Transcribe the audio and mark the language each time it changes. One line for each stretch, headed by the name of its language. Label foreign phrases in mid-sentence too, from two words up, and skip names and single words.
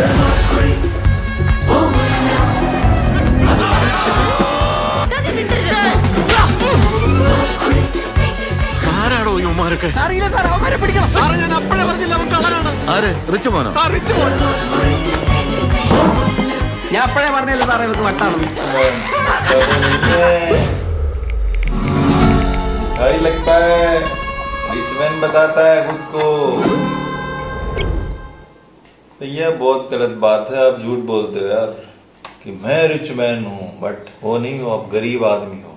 Malayalam: ആരാടോ ഈ ഉമ്മാരൊക്കെ? അറിയില്ല സാർ, അവന്മാരെ പിടിക്കണം. ഞാൻ അപ്പഴേ പറഞ്ഞില്ല അവൻ കള്ളനാണ്. ആര്? റിച്ച് മോനോ? ഞാൻ അപ്പഴേ പറഞ്ഞില്ല സാറേ ഇവർക്ക് വട്ടാണെന്ന്.
Hindi: भारी लगता है रिचमैन बताता है खुद को। तो यह बहुत गलत बात है। आप झूठ बोलते हो यार कि मैं रिचमैन हूँ, बट वो नहीं हो, आप गरीब आदमी हो।